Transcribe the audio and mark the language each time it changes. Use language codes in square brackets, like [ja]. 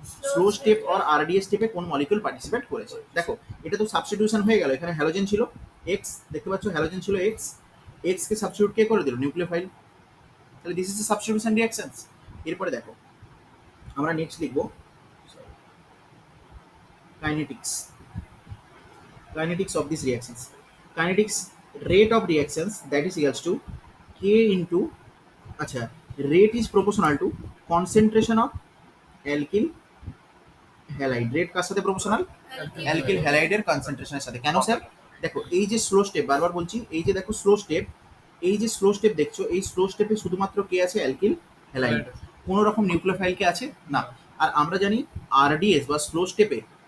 [bn] Slow step আর RDS স্টেপে কোন molecule participate করেছে। দেখো এটা তো সাবস্টিটিউশন হয়ে গেল। এখানে হ্যালোজেন ছিল এক্স, দেখতে পাচ্ছ হ্যালোজেন ছিল এক্স, এক্স কে সাবস্টিটিউট কে করে দিল? নিউক্লিওফাইল। তাহলে [en] This is the substitution reactions. [bn] এরপরে দেখো আমরা নেক্সট লিখবো kinetics. [en] Kinetics of these reactions. Kinetics rate of reactions that is equals to K into, আচ্ছা rate is proportional to concentration of alkyl halide. [bn] rate কার সাথে proportional? alkyl halide এর কনসেন্ট্রেশনের সাথে। কেন sir? দেখো এই যে স্লো স্টেপ, বারবার বলছি এই যে দেখো স্লো স্টেপ, এই যে স্লো স্টেপ দেখছো, এই স্লো স্টেপে শুধুমাত্র কে আছে? Alkyl halide. কোনো রকম নিউক্লিওফাইল কে আছে না। আর আমরা জানি আরডিএস বা স্লো স্টেপে